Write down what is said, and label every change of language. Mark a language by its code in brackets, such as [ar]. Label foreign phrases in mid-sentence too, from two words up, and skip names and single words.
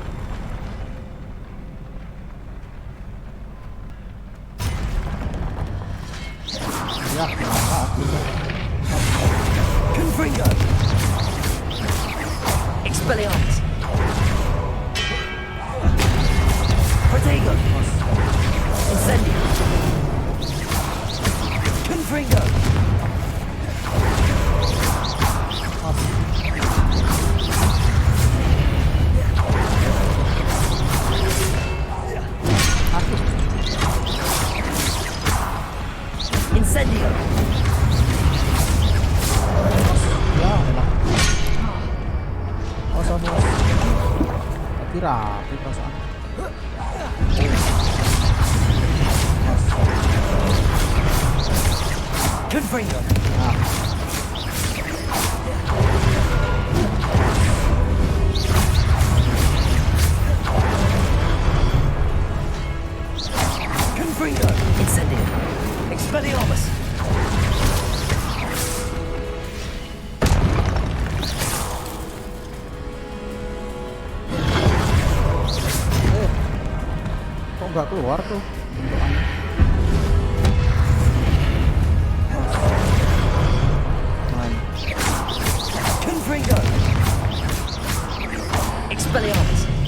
[id] Ya, Confringo. Expelliarmus. Protego. Incendio. Confringo. Incendio. Ya, enak. Oh, sama. Tapi rapi perasaan. Confringo. Confringo. Incendio. Expelliarmus. Kok nggak keluar tuh bentukannya? Confringo. Expelliarmus.